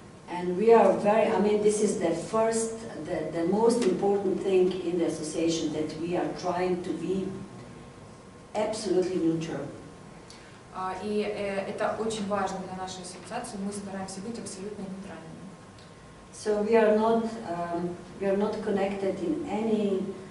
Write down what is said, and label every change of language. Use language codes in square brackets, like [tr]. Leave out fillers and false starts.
[en] And we are very, I mean, this is the first, the most important thing in the association, that we are trying to be absolutely neutral. [ru] И это очень важно для нашей ассоциации. Мы стараемся быть абсолютно нейтральными. [en] So we are not connected in any.